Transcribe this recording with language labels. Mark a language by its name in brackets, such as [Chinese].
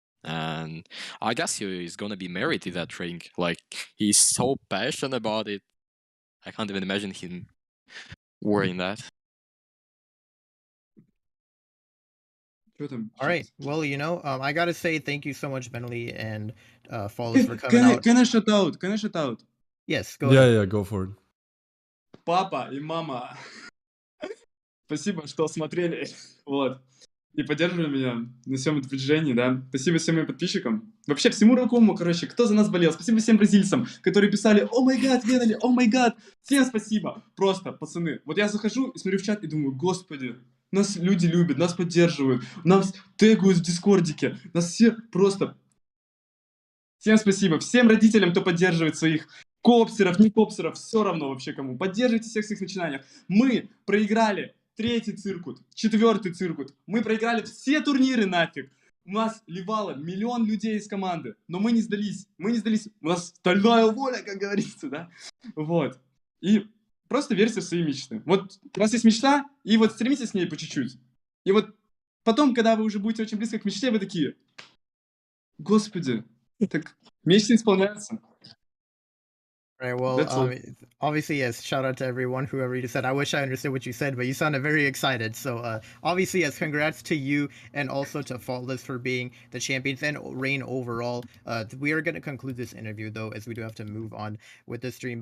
[English] And I guess he is gonna be married to that ring. Like, he's so passionate about it. I can't even imagine him wearing that. All right. Well, I gotta say thank you so much, Bentley and Follis, for coming out. Can I shout out? Yes, go ahead. Yeah, go for it. [Russian] Папа и мама, спасибо, что смотрели, вот, и поддерживали меня на всем этом движении, да. Спасибо всем моим подписчикам. Вообще всему Ракому, короче, кто за нас болел. Спасибо всем бразильцам, которые писали [English] «О май гад, Венали, о май гад». [Russian] Всем спасибо. Просто, пацаны. Вот я захожу и смотрю в чат и думаю, господи, нас люди любят, нас поддерживают, нас тегают в дискордике, нас все просто... Всем спасибо. Всем родителям, кто поддерживает своих копсеров, не копсеров, все равно вообще кому. Поддерживайте всех в своих начинаниях. Мы проиграли 3-й циркут, 4-й циркут. Мы проиграли все турниры нафиг. У нас ливало 1 миллион людей из команды. Но мы не сдались. У нас стальная воля, как говорится, да? Вот. И просто верьте в свои мечты. Вот у вас есть мечта, и вот стремитесь к ней по чуть-чуть. И вот потом, когда вы уже будете очень близко к мечте, вы такие: Господи, так мечты исполняются. [English] Right, well, obviously, yes, shout out to everyone, whoever you said. I wish I understood what you said, but you sounded very excited. So, obviously, yes, congrats to you and also to Faultless for being the champions and Rain overall. We are going to conclude this interview, though, as we do have to move on with the stream.